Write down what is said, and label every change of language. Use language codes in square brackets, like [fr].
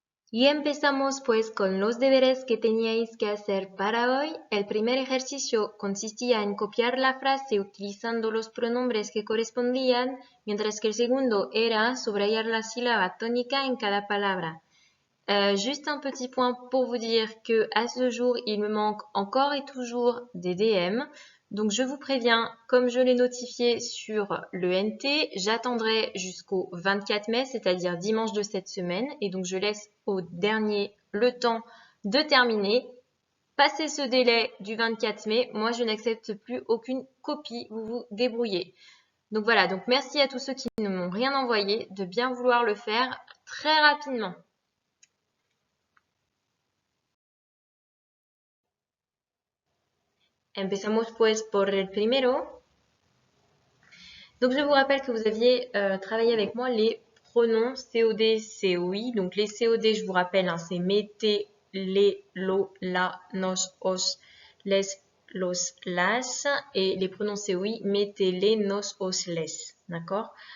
[es] Y empezamos pues con los deberes que teníais que hacer para hoy. El primer ejercicio consistía en copiar la frase utilizando los pronombres que correspondían, mientras que el segundo era subrayar la sílaba tónica en cada palabra. [fr] Juste un petit point pour vous dire que à ce jour, il me manque encore et toujours des DM. Donc je vous préviens, comme je l'ai notifié sur le NT, j'attendrai jusqu'au 24 mai, c'est-à-dire dimanche de cette semaine. Et donc je laisse au dernier le temps de terminer. Passé ce délai du 24 mai, moi je n'accepte plus aucune copie, vous vous débrouillez. Donc voilà, donc merci à tous ceux qui ne m'ont rien envoyé de bien vouloir le faire très rapidement. [es] Empezamos pues por el primero. [fr] Donc je vous rappelle que vous aviez travaillé avec moi les pronoms COD, COI. Donc les COD, je vous rappelle, hein, c'est mete, les, lo, la, nos, os, les, los, las. Et les pronoms COI, mete, les, nos, os, les. D'accord?